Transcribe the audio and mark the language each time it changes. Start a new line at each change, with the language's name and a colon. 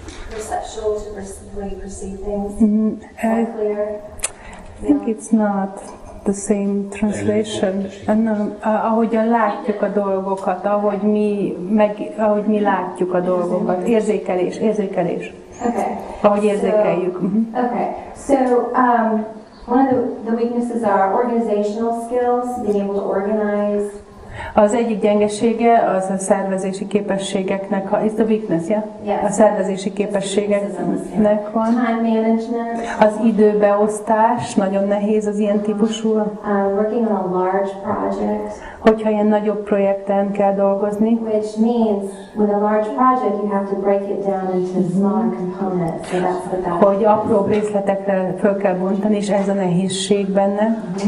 English: Perceptual to the way you perceive things. Clear. I think it's not the same translation.
Hungarian: Ahogyan látjuk a dolgokat, ahogy mi látjuk a dolgokat. Érzékelés.
English: Okay.
Hungarian: Ahogy érzékeljük.
English: Okay. So one of the weaknesses are organizational skills, being able to organize.
Hungarian: Az egyik gyengesége az a szervezési képességeknek,
English: is the weakness, yeah? Yes.
Hungarian: A szervezési képességeknek van.
English: Time management.
Hungarian: Az időbeosztás nagyon nehéz az ilyen típusú.
English: Working on a large project.
Hungarian: Hogyha ilyen nagyobb projekten kell dolgozni.
English: Which means with a large project you have to break it down into smaller components. So that's what that.
Hungarian: Hogy apróbb részletekre föl kell bontani, és ez a nehézség benne.